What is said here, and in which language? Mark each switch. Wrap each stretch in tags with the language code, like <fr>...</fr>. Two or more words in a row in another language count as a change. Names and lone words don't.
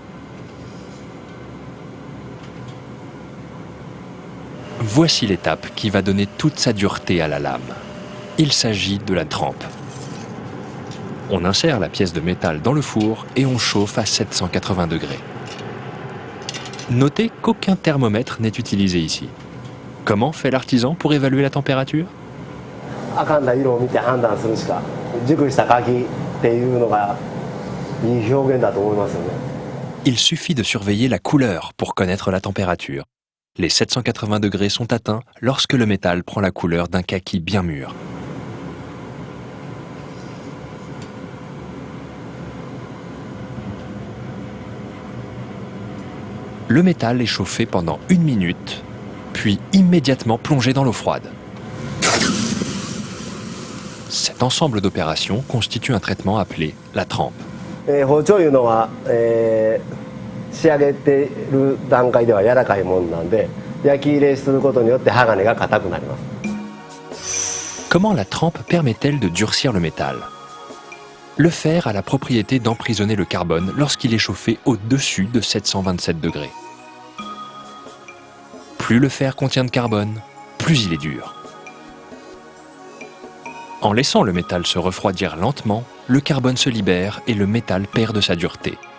<fr>Voici l'étape qui va donner toute sa dureté à la lame. Il s'agit de la trempe. On insère la pièce de métal dans le four et on chauffe à 780 degrés. Notez qu'aucun thermomètre n'est utilisé ici. Comment fait l'artisan pour évaluer la température?</fr> <ja>赤んだ色を見て判断するしか、熟した柿っていうのがいい表現だと思いますよね。</ja> <fr>Il suffit de surveiller la couleur pour connaître la température. Les 780 degrés sont atteints lorsque le métal prend la couleur d'un kaki bien mûr. Le métal est chauffé pendant 1 minute, puis immédiatement plongé dans l'eau froide. Cet ensemble d'opérations constitue un traitement appelé la trempe.</fr> <ja>包丁いうのは、仕上げている段階では柔らかいものなんで、焼き入れすることによって鋼が硬くなります。</ja> <fr>Comment la trempe permet-elle de durcir le métal? Le fer a la propriété d'emprisonner le carbone lorsqu'il est chauffé au-dessus de 727 degrés. Plus le fer contient de carbone, plus il est dur. En laissant le métal se refroidir lentement, le carbone se libère et le métal perd de sa dureté.</fr>